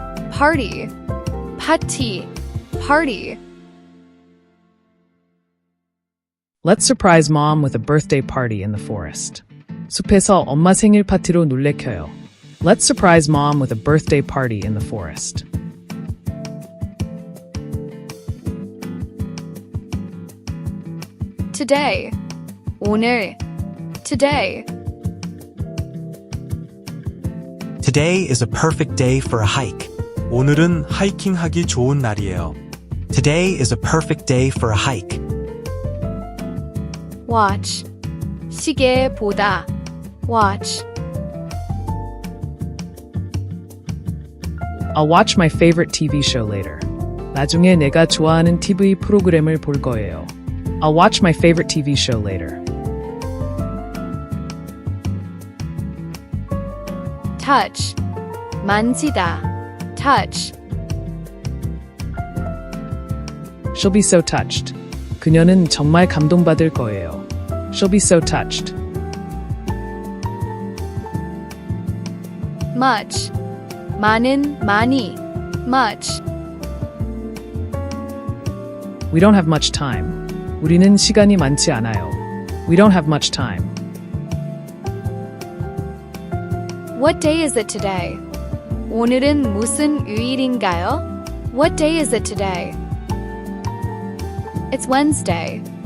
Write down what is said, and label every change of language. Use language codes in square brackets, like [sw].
[en] Party 파티 party Let's surprise mom with a birthday party in the forest. [ko] 숲에서 엄마 생일 파티로 놀래켜요. [en] Let's surprise mom with a birthday party in the forest. Today 오늘 today Today is a perfect day for a hike. [ko] 오늘은 하이킹하기 좋은 날이에요. [en] Today is a perfect day for a hike. watch 시계 보다 watch I'll watch my favorite TV show later. [ko] 나중에 내가 좋아하는 TV 프로그램을 볼 거예요. [en] I'll watch my favorite TV show later. touch 만지다 touch She'll be so touched. [ko] 그녀는 정말 감동받을 거예요. [en] She'll be so touched. much 많은 많이 much We don't have much time. [ko] 우리는 시간이 많지 않아요. [en] We don't have much time. What day is it today? [ko] 오늘은 무슨 요일인가요? [en] What day is it today? It's Wednesday.